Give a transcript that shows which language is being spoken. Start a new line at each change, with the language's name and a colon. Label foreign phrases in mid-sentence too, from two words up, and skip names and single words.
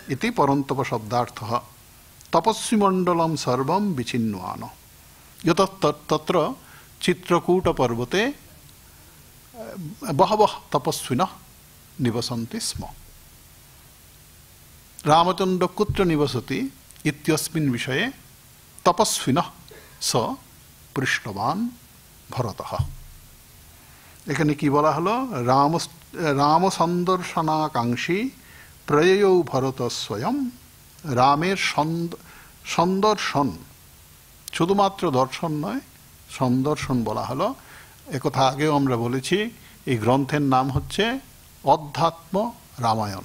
Sanskrit: इति परन्तप शब्दार्थः तपस्विमण्डलं सर्वं विचिन्वान यतस्तत्र चित्रकूटपर्वते बहवः तपस्विनः निवसन्ति स्म। रामचन्द्र कुत्र निवसति इत्यस्मिन् विषये तपस्विनः स पृष्टवान् भरतः।
Bangla: এখানে কি বলা হলো,
Sanskrit: राम सन्दर्शनाकाङ्क्षी प्रययौ भरत स्वयं।
Bangla: রামের সন্দর্শন, শুধুমাত্র দর্শন নয়, সন্দর্শন বলা হলো। একথা আগেও আমরা বলেছি, এই গ্রন্থের নাম হচ্ছে অধ্যাত্ম রামায়ণ।